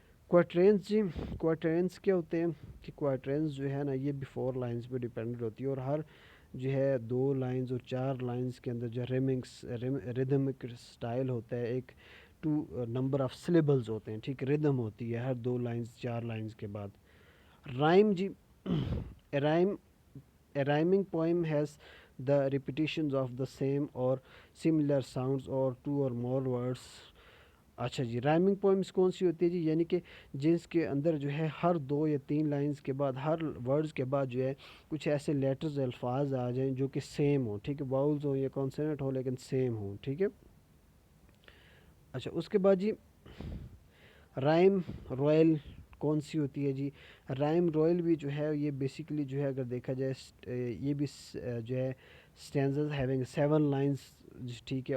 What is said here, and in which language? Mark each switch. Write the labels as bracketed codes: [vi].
[ur] کوارٹرینز جی کوارٹرینز کیا ہوتے ہیں کہ کوارٹرینز جو ہے نا یہ بھی 4 لائنز پہ ڈیپینڈ ہوتی ہے اور ہر جو ہے 2 لائنز اور 4 لائنز کے اندر جو ریدمک سٹائل ہوتا ہے، ایک 2 نمبر آف سلیبلز ہوتے ہیں. ٹھیک ہے. ردم ہوتی ہے ہر 2 لائنز 4 لائنز کے بعد. [en] Rhyme جی rhyme A rhyming poem has the repetitions of the same or similar sounds or 2 or more words. [ur] اچھا جی رائمنگ پوئمس کون سی ہوتی ہے جی؟ یعنی کہ جس کے اندر جو ہے ہر 2 یا 3 لائنز کے بعد ہر ورڈز کے بعد جو ہے کچھ ایسے لیٹرز الفاظ آ جائیں جو کہ سیم ہوں. ٹھیک ہے. واؤلز ہوں یا کانسوننٹ ہو لیکن سیم ہوں. ٹھیک ہے. اچھا اس کے بعد جی رائم رویل کون سی ہوتی ہے جی؟ رائم رویل بھی جو ہے یہ بیسیکلی جو ہے اگر دیکھا جائے یہ بھی جو ہے [en] Stanzas having 7 lines. [ur] ٹھیک ہے.